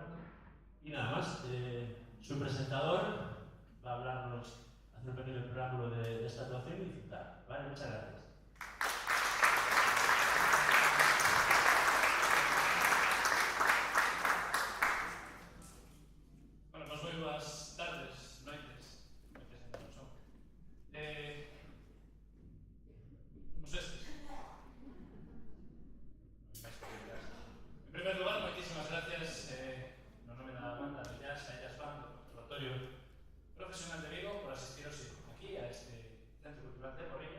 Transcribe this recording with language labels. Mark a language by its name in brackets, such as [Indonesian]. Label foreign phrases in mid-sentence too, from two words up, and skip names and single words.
[Spanish] Y nada más, su presentador va a hablarnos, hacer un pequeño preámbulo de esta actuación y disfrutar. ¿Vale? Muchas gracias. [Galician] Bueno, pues moi boas tardes, noites ainda non son. Somos estes. En primer lugar, moitísimas gracias no nome da banda de jazz, a Jazz Band do Conservatorio Profesional de Vigo por asistiros aquí a este Centro Cultural de Porriño.